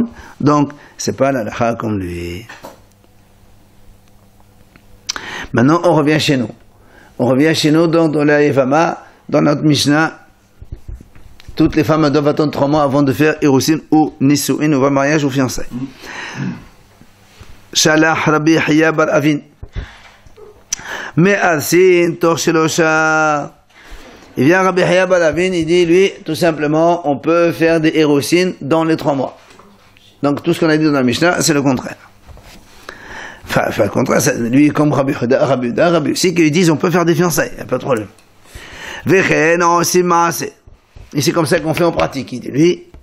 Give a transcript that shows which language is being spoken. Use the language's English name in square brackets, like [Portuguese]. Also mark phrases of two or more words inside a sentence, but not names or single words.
[French] Donc, c'est pas la comme lui. Maintenant, on revient chez nous. On revient chez nous dans la Evama, dans notre Mishnah. Toutes les femmes doivent attendre 3 mois avant de faire Erusin ou Nisuin, ou mariage ou fiançailles. [Aramaic] Shalah Rabbi Hiya bar Avin. [Hebrew] Me'arsin tor shelosha. [French] Il vient Rabbi Hiya bar Avin, il dit, lui, tout simplement, on peut faire des Erusin dans les 3 mois. Donc, tout ce qu'on a dit dans la Mishnah, c'est le contraire. Enfin, le contraire, lui, comme Rabbi aussi, qu'ils disent on peut faire des fiançailles, il n'y a pas de problème. Et c'est comme ça qu'on fait en pratique, il dit lui.